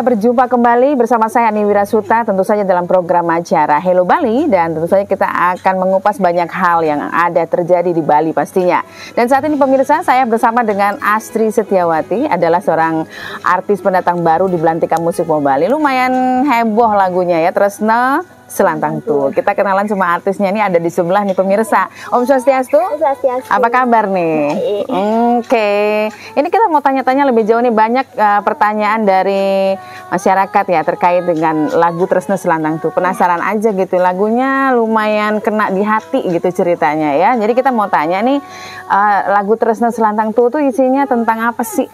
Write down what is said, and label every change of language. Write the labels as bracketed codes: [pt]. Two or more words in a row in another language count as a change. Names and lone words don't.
[id] berjumpa kembali bersama saya Ani Wirasuta, tentu saja dalam program acara Hello Bali, dan tentu saja kita akan mengupas banyak hal yang ada terjadi di Bali pastinya. Dan saat ini pemirsa, saya bersama dengan Astri Setiawati, adalah seorang artis pendatang baru di Belantika Musik Bali. Lumayan heboh lagunya ya, Tresna Selantang tuh. Kita kenalan sama artisnya, ini ada di sebelah nih pemirsa. Om Swastiastu. Swastiastu. Apa kabar nih? Oke. Ini kita mau tanya-tanya lebih jauh nih, banyak pertanyaan dari masyarakat ya terkait dengan lagu Tresna Selantang tuh. Penasaran aja gitu, lagunya lumayan kena di hati gitu ceritanya ya. Jadi kita mau tanya nih, lagu Tresna Selantang tuh isinya tentang apa sih?